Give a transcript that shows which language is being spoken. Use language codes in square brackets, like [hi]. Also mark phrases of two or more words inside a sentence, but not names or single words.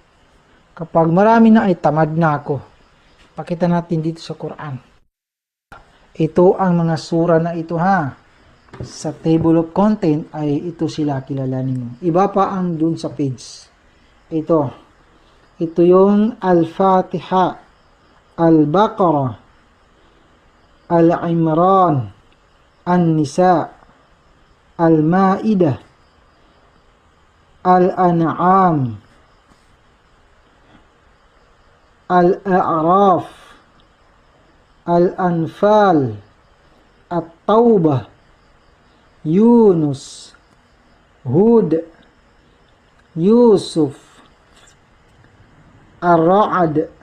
[tl] Kapag marami na ay tamad na ako. Pakita natin dito sa Quran. Ito ang mga sura na ito Sa [en] table of content [tl] ay ito sila kilalanin mo. Iba pa ang dun sa page. Ito yung Al-Fatiha, Al-Baqarah, Al-Imran, An-Nisa, Al-Ma'idah, Al-An'am, Al-A'raf, Al-Anfal, At-Tawbah, Yunus, Hud, Yusuf, Ar-Ra'd,